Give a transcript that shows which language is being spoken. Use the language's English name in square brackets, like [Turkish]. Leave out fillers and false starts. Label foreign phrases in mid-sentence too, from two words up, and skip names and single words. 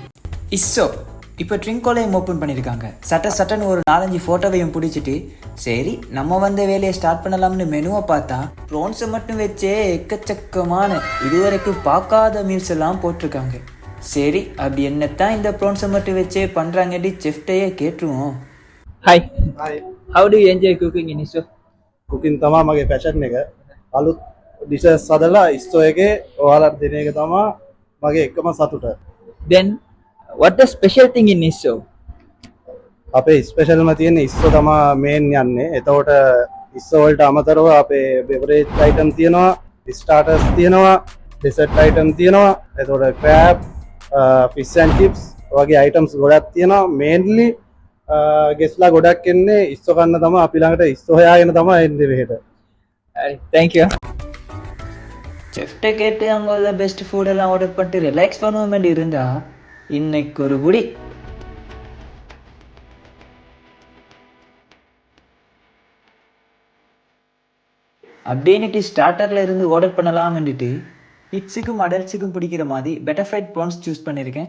[Tamil] இஸ்ஸோ இப்போ ட்ரிங்கோலையும் ஓப்பன் பண்ணியிருக்காங்க. சட்டன்னு ஒரு 4-5 ஃபோட்டோவையும் பிடிச்சிட்டு சரி நம்ம வந்த வேலையை ஸ்டார்ட் பண்ணலாம்னு மெனுவை பார்த்தா ப்ரோன்ஸை மட்டும் வச்சே எக்கச்சக்கமான இதுவரைக்கும் பார்க்காத மீல்ஸ் எல்லாம் போட்டிருக்காங்க. சரி அப்படி என்னத்தான் இந்த ப்ரோன்ஸை மட்டும் வச்சே பண்ணுறாங்கடி செஃப்டையே கேட்டுருவோம். [English] Hi. How do you enjoy cooking in ISO? [Sinhala] කුකින් තමා මගේ පැෂන් එක. අලුත් ඩිෂස් හදලා ඉස්සෝ එකේ ඔයාලට දෙන එක තමා මගේ එකම සතුට. Then, what the special thing in ISO? අපේ ස්පෙෂල්ම තියෙන ඉස්සෝ තමා මේන් යන්නේ. එතකොට ඉස්සෝ වලට අමතරව අපේ [English] beverage items [Sinhala] තියෙනවා, ස්ටාර්ටර්ස් තියෙනවා, [English] dessert items [Sinhala] තියෙනවා. එතකොට ක්‍රෑබ්, [English] fish and chips [Sinhala] වගේ අයිටම්ස් ගොඩක් තියෙනවා. [English] mainly guests [Sinhala] ගොඩක් එන්නේ ඉස්සෝ කන්න තමා අපි ළඟට ඉස්සෝ හොයාගෙන තමා එන්නේ මෙහෙට. [English] Thank you. [Tamil] செஃப்டை கேட்டு அங்கே உள்ள பெஸ்ட் ஃபுட்டெல்லாம் ஆர்டர் பண்ணிட்டு ரிலாக்ஸ் பண்ண வேண்டி இருந்தா இன்னைக்கு ஒரு புடி. அப்படின்னுட்டு ஸ்டார்டர்ல இருந்து ஆர்டர் பண்ணலாம் வேண்டிட்டு கிட்ஸுக்கும் அடல்ட்ஸுக்கும் பிடிக்கிற மாதிரி [English] batter fried prawns [Tamil] சூஸ் பண்ணியிருக்கேன்.